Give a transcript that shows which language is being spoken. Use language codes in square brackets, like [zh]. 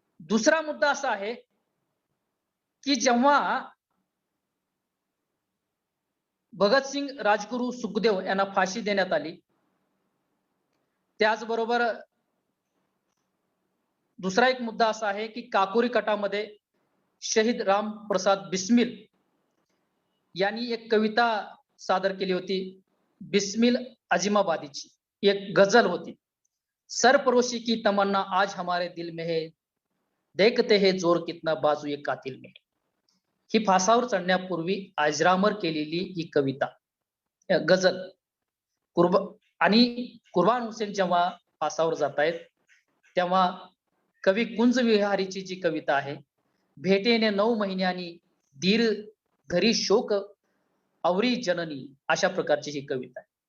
[mr] दुसरा मुद्दा असा आहे की जेव्हा भगतसिंग, राजगुरू, सुखदेव यांना फाशी देण्यात आली, त्याचबरोबर दुसरा एक मुद्दा असा आहे की काकोरी कटामध्ये शहीद राम प्रसाद बिस्मिल यांनी एक कविता सादर केली होती, बिस्मिल अजिमाबादीची एक गझल होती. [hi] सरपरोशी की तमन्ना आज हमारे दिल में है, देखते है जोर कितना बाजू एक कातिल में. [mr] ही फासावर चढण्यापूर्वी अजरामर केलेली ही कविता, गझल. आणि कुर्बान हुसेन जेव्हा फासावर जात आहेत तेव्हा कवी कुंज विहारीची जी कविता आहे, भेटेने 9 महिन्यांनी धीर धरी शोक आवरी जननी, अशा प्रकारची ही कविता आहे.